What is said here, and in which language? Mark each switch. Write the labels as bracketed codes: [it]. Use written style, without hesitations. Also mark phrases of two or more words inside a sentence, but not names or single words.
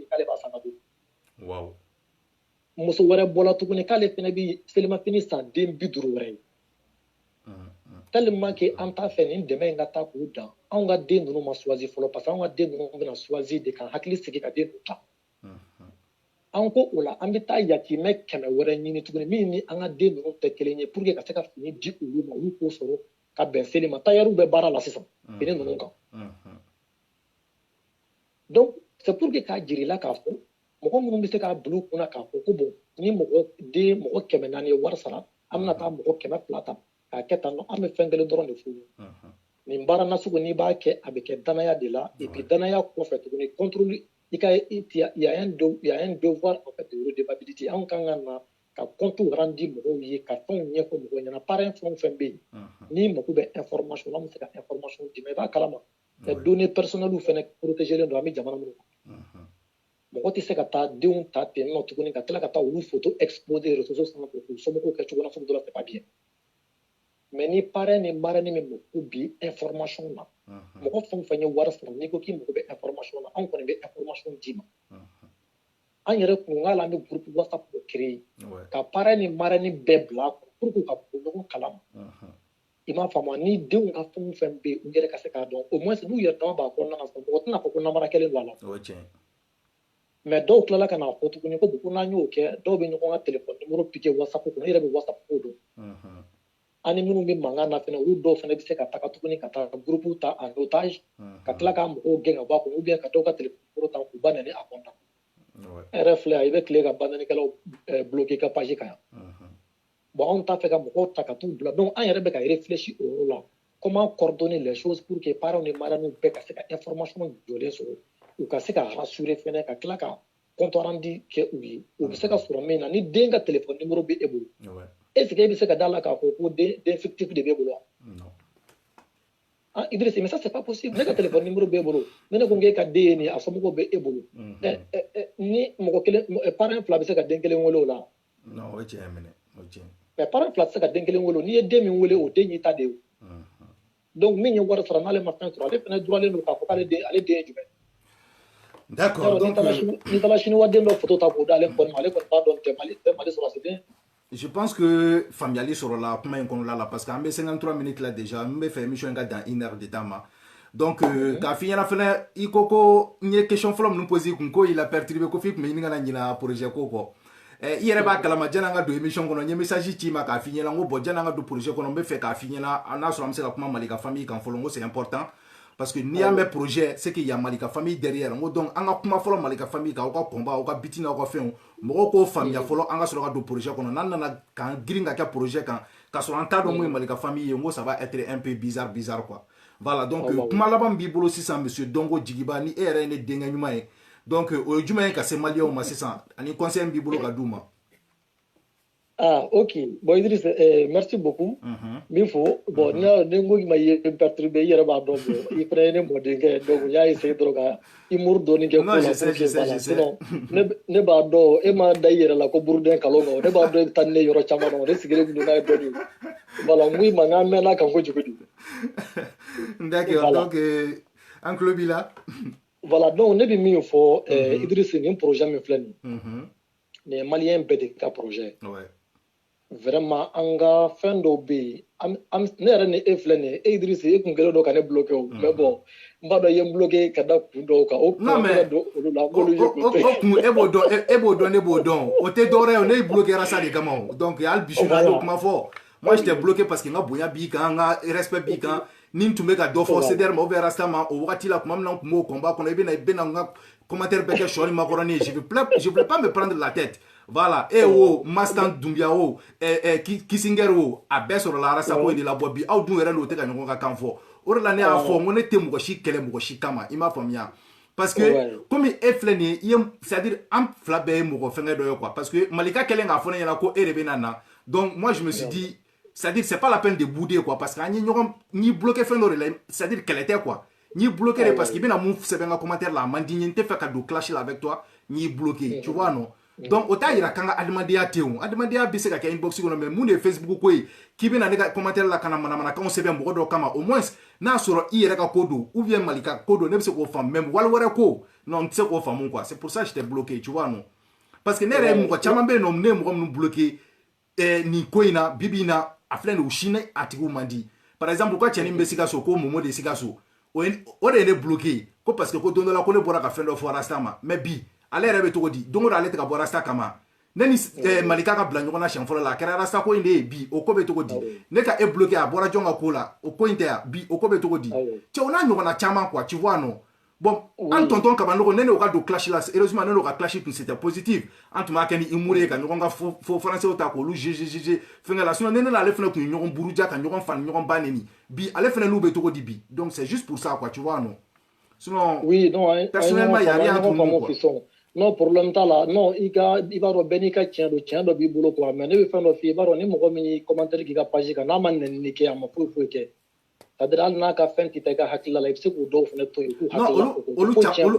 [bm] k'ale b'a san ka don muso wɛrɛ bɔla tuguni k'ale fana bɛ selimafini san den 50 wɛrɛ ye [fr] tellement que [bm] an t'a fɛ nin dɛmɛ in ka taa k'u dan anw ka den ninnu ma choisi fɔlɔ [fr] parce que [bm] anw ka den ninnu bɛna choisi de kan hakili sigi ka den ninnu ta an ko o la an bɛ taa yatimɛ 100 wɛrɛ ɲini tuguni min ni an ka den ninnu tɛ kelen ye [fr] pour que [bm] ka se ka fini di olu ma olu k'o sɔrɔ ka bɛn seli ma tailleur bɛ baara la sisan fini ninnu kan [fr] donc c'est pour que [bm] k'a jira i la k'a fɔ mɔgɔ minnu bɛ se k'a bila u kunna k'a fɔ ko bon ni mɔgɔ 400 ye wari sara an bɛna taa mɔgɔ 200 ta k'a kɛ tan an bɛ fɛn kelen dɔrɔn de f'u ye nin baara nasugu n'i b'a kɛ a bɛ kɛ danaya de la [fr] et puis [bm] danaya kɔfɛ tuguni [fr] contrôle il y a un devoir en fait de redevabilité [bm] anw kan ka na ka [fr] compte rendre [bm] mɔgɔw ye ka fɛnw ɲɛfɔ mɔgɔw ɲɛna parrain fɛn o fɛn bɛ yen n'i mako bɛ information la an bɛ se ka information d'i ma i b'a kalama données personnelles fɛnɛ protégées don an bɛ jamana minnu kan mɔgɔ tɛ se ka taa denw ta ten nɔ tuguni ka tila ka taa olu [fr] photo exposer réseaux sociaux [bm] sanfɛ k'u somɔgɔw kɛ cogo la sugu dɔ la [fr] c'est pas bien mais [bm] ni parrain ni marraine min mako bi information na mɔgɔ fɛn o fɛn ye wari sɔrɔ n'i ko k'i mako bɛ information na anw kɔni bɛ information d'i ma an yɛrɛ kun k'a la an bɛ groupe whatsapp dɔ créer ka parrain ni marraine bɛɛ bila [fr] pour que [bm] ka bɔ ɲɔgɔn kalama i m'a faamu ni denw ka fɛn o fɛn bɛ yen u yɛrɛ ka se k'a dɔn [fr] au moins [bm] n'u yɛrɛ dama b'a kɔnɔna na mɔgɔ tɛna fɔ ko namara kelen don a la mais dɔw tilala ka n'a fɔ tuguni ko ko n'an y'o kɛ dɔw bɛ ɲɔgɔn ka [fr] téléphone numéro [bm] piqué WhatsApp kɔnɔ e yɛrɛ bɛ WhatsApp ko dɔn ani minnu bɛ mankan na fɛnɛ olu dɔw fɛnɛ bɛ se ka taga tuguni ka taa groupe ta [fr] en otage [bm] ka tila ka mɔgɔw gɛn ka bɔ a kɔnɔ [fr] ou bien [bm] ka dɔw ka [fr] téléphone numéro [bm] ta k'u ba nɛni a compte e yɛrɛ filɛ i bɛ tile ka bandanikɛlaw bloqué ka page kan yan bon anw t'a fɛ ka mɔgɔw ta ka t'u bila donc an yɛrɛ bɛ ka réfléchir o yɔrɔ la [fr] comment coordonner les choses pour que parents [bm] ni marraines bɛɛ ka se ka information jɔlen sɔrɔ u ka se ka rassurer fɛnɛ ka tila ka [fr] compte rendu [bm] kɛ u ye u bɛ se ka sɔrɔ min na ni den ka [fr] téléphone numéro [bm] bɛ e bolo [fr] est-ce que [bm] e bɛ se ka d'a la k'a fɔ ko den fictif de b'e bolo wa Idriss [fr] mais ça c'est pas possible [bm] ne ka [fr] téléphone numéro [bm] b'e bolo ne ko k'e ka den ye nin a somɔgɔw bɛ e bolo ni mɔgɔ kelen parent fila bɛ se ka den kelen wele o la non o tiɲɛ minɛ o tiɲɛ mais parent fila tɛ se ka den kelen wele n'i ye den min wele o den y'i ta de ye donc min ye wari sɔrɔ n'ale ma fɛn sɔrɔ ale fɛnɛ droitlen don k'a fɔ k'ale den ye jumɛn [fr] d'accord donc [bm] ni taara chinois den dɔ photo ta k'o d'ale kɔni ma ale kɔni b'a dɔn tɛ Mali sɔrɔ [fr] c'est bien. Je pense que [bm] faamuyali sɔrɔla kuma in kɔnɔna la [fr] parce que [bm] an bɛ 53 minutes la déjà n bɛ fɛ émission in ka dan [fr] 1 heure de temps [bm] ma donc k'a f'i ɲɛna fɛnɛ i ko n ye question fɔlɔ minnu posé kun ko [fr] il a perturbé [bm] ko f'i tun bɛ ɲini ka na ɲina projet ko kɔ i yɛrɛ b'a kalama janni an ka don émission kɔnɔ n ye message ci ma k'a f'i ɲɛna n ko bon janni an ka don projet kɔnɔ n bɛ fɛ k'a f'i ɲɛna n'a sɔrɔ an bɛ se ka kuma Mali ka famille kan fɔlɔ n ko [fr] c'est important parce que [bm] n'i y'a mɛn projet [fr] c'est qu'il y a [bm] Mali ka famille derrière n ko donc an ka kuma fɔlɔ Mali ka famille kan aw ka combat aw ka biti n'aw ka fɛnw mɔgɔw k'o faamuya fɔlɔ an ka sɔrɔ ka don projet kɔnɔ n'an nana k'an girin ka kɛ projet kan k'a sɔrɔ an t'a dɔn mun ye Mali ka famille ye n ko [fr] ça va être un peu bizarre quoi voilà donc [bm] kuma laban b'i bolo sisan monsieur Dongo Jigiba ni e yɛrɛ ye ne denkɛ ɲuman ye donc o ye jumɛn ye ka se maliyɛnw ma sisan ani conseil b'i bolo ka d'u ma. [fr] Ah, ok. Bon, Idriss, merci beaucoup. [bm] Min fo, bon, ni ko ma ye perturbé yɛrɛ b'a dɔn bon, i fɛnɛ ye ne mɔdenkɛ donc n y'a essayé dɔrɔn ka humour dɔɔni kɛ ko la. [fr] Non, je sais. [bm] Sinon, ne b'a dɔn e ma da i yɛrɛ la ko buruden kalon kɔ, ne b'a dɔn e bɛ taa ni ne yɔrɔ caman na, ne sigilen kun don n'a ye dɔɔni. Voilà, n ko i ma n k'an mɛnna kan kojugu de. D'accord, donc an tulo b'i la. [fr] Voilà, donc [bm] ne bɛ min fɔ Idriss nin projet min filɛ nin nin ye maliyɛn bɛɛ de ka projet ye. Vraiment an ka fɛn dɔw bɛ yen ne yɛrɛ ni e filɛ nin ye Idriss e kun kɛlen don ka ne bloqué o [fr] mais bon [bm] n b'a dɔn i ye n bloqué ka da kun dɔw kan o kun bɛ don olu la n b'olu ye k'o to yen. O kun e b'o dɔn ne b'o dɔn o tɛ dɔwɛrɛ ye o ne y'i bloqué sa de kama [fr] o donc [bm] hali bi su in na n y'o kuma fɔ [fr] moi je t'ai bloqué parce que [bm] n ka bonya b'i kan n ka respect b'i kan ni n tun bɛ ka dɔ fɔ CDR ma [fr] ou bien [bm] Rasta ma o wagati la tuma min na n tun b'o combat kɔnɔ i bɛna n ka commentaire bɛɛ kɛ sɔ ni makɔrɔni ye [fr] je voulais pas me prendre la tête. [bm] Voilà, Mastan Doumbia Kissinger a bɛɛ sɔrɔla Rasta ko in de la bɔ bi aw dun yɛrɛ n'o tɛ ka ɲɔgɔn ka kan fɔ o de la ne y'a fɔ n ko ne tɛ mɔgɔ si kɛlɛ mɔgɔ si kama i m'a faamuya [fr] parce que comme [bm] e filɛ nin ye [fr] c'est-à-dire [bm] an fila bɛɛ ye mɔgɔ fɛngɛ dɔ ye [fr] quoi parce que [bm] Malika kɛlen k'a fɔ ne ɲɛna ko e de bɛ na na [fr] donc moi je me suis dit c'est-à-dire c'est pas la peine de bouder quoi parce que [bm] an ye ɲɔgɔn n'i bloqué fɛn dɔ de la [fr] c'est-à-dire [bm] kɛlɛ tɛ quoi n'i bloqué de [fr] parce que [bm] i bɛna mun sɛbɛn n ka commentaire la a man di n ye n tɛ fɛ ka don clash la [fr] avec toi [bm] n'i bloqué [fr] tu vois non. [bm] Donc o t'a yira k'an ka adamadenya tɛ yen adamadenya bɛ se ka kɛ inbox kɔnɔ mais mun de ye Facebook ko ye k'i bɛna ne ka commentaire la ka na manamanakanw sɛbɛn mɔgɔ dɔw kama [fr] au moins [bm] n'a sɔrɔ i yɛrɛ ka ko don [fr] ou bien [bm] Malika ko don ne bɛ se k'o faamu mais wali wɛrɛ ko non n tɛ se k'o faamu [fr] quoi c'est pour ça que je t'ai bloqué tu vois non parce que [bm] ne yɛrɛ ye mɔgɔ caman bɛ yen nɔ ne ye mɔgɔ minnu bloqué nin ko in na bibi in na a filɛ nin ye u si ne a tigiw man di [fr] par exemple [bm] u ka cɛnin bɛ Sikaso ko Momo de Sikaso o de ye ne bloqué ko [fr] parce que [bm] ko don dɔ la ko ne bɔra ka fɛn dɔ fɔ Rasta ma mais bi ale yɛrɛ bɛ cogo di don o don ale tɛ ka bɔ Rasta kama ne ni Malika ka bila ɲɔgɔn na siɲɛ fɔlɔ la a kɛra Rasta ko in de ye bi o ko bɛ cogo di ne ka e bloqué a bɔra jɔn ka ko la o ko in tɛ yan bi o ko bɛ cogo di cɛ o n'a ɲɔgɔnna caman [fr] quoi tu vois non [bm] bon an tonton Kabanɔgɔ ne n'o ka don clash la heureusement ne n'o ka clash tun [fr] c'était positif [bm] an tun b'a kɛ ni humour ye ka ɲɔgɔn ka fo français ta k'olu juge fɛnkɛ la sinon ne n'ale fana tun ye ɲɔgɔn buruja ka ɲɔgɔn fani ɲɔgɔn ba neni bi ale fana n'u bɛ cogo di bi [fr] donc c'est juste pour ça quoi tu vois non sinon oui non personnellement il y a rien entre nous quoi. Non problème [bm] t'a la non i b'a dɔn bɛɛ n'i ka tiɲɛ dɔ b'i bolo [fr] quoi mais [bm] ne bɛ fɛn dɔ f'i ye i b'a dɔn ni mɔgɔ min ye commentaire k'i ka page kan n'a ma nɛnini kɛ a ma foyi kɛ [fr] c'est-à-dire [bm] hali n'a ka fɛn tɛ taa i ka hakilila la i bɛ se k'o dɔw fana to yen k'u hakilila